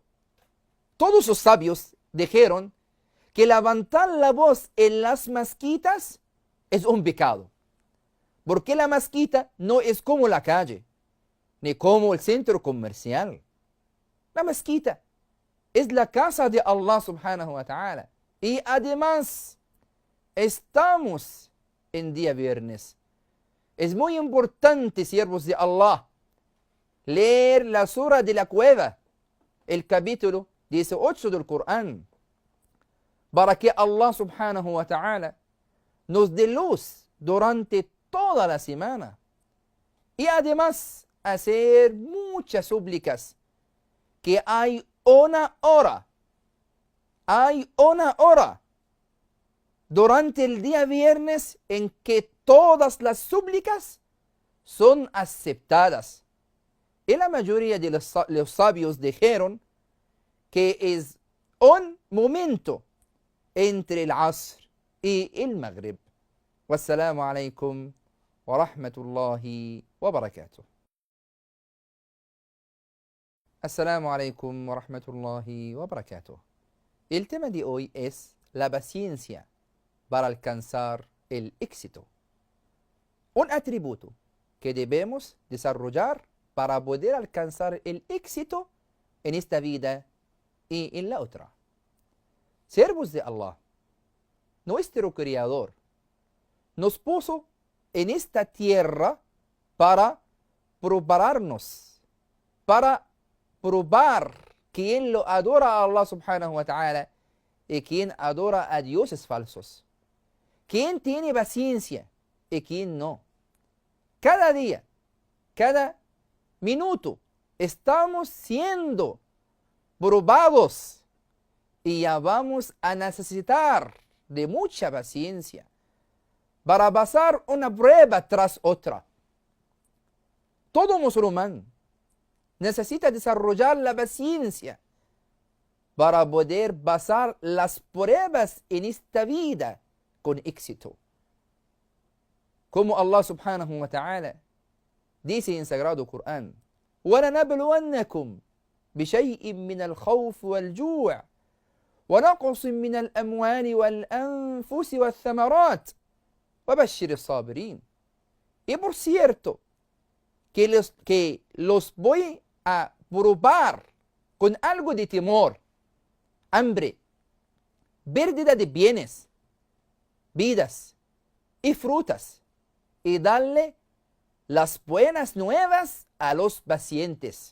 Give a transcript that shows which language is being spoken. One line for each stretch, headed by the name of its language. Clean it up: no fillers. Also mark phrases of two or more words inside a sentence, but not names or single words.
Spanish: Todos los sabios dijeron que levantar la voz en las mezquitas es un pecado, porque la mezquita no es como la calle. ni como el centro comercial. La mezquita es la casa de
Arabic: الله سبحانه وتعالى.
Spanish: Y además, estamos en día viernes. Es muy importante, siervos de Allah, leer la sura de la cueva, el capítulo 18 del Corán, para que
Arabic: الله سبحانه وتعالى
Spanish: nos dé luz durante toda la semana. Y además, hacer muchas súplicas, que hay una hora durante el día viernes en que todas las súplicas son aceptadas. Y la mayoría de los sabios dijeron que es un momento entre el Asr y el Maghrib.
Arabic: والسلام عليكم ورحمة الله وبركاته. السلام عليكم ورحمة الله وبركاته.
Spanish: El tema de hoy es la paciencia para alcanzar el éxito. Un atributo que debemos desarrollar para poder alcanzar el éxito en esta vida y en la otra. Siervos de Allah, nuestro Creador nos puso en esta tierra para prepararnos, para probar quién lo adora a
Arabic: الله سبحانه وتعالى
Spanish: y quién adora a dioses falsos. Quién tiene paciencia y quién no. Cada día, cada minuto, estamos siendo probados y ya vamos a necesitar de mucha paciencia para pasar una prueba tras otra. Todo musulmán necesita desarrollar la paciencia para poder pasar las pruebas en esta vida con éxito. Como
Arabic: الله سبحانه وتعالى
Spanish: dice en Sagrado Corán:
Arabic: وَلَنَبْلُوَنَّكُمْ بِشَيْءٍ مِّنَ الْخَوْفِ وَالْجُوعِ وَنَقْصٍ مِّنَ الْأَمْوَالِ وَالْأَنفُسِ وَالثَّمَرَاتِ وَبَشِّرِ الصَّابِرِينَ.
Spanish: Y por cierto, que los voy a probar con algo de temor, hambre, pérdida de bienes, vidas y frutas, y darle las buenas nuevas a los pacientes.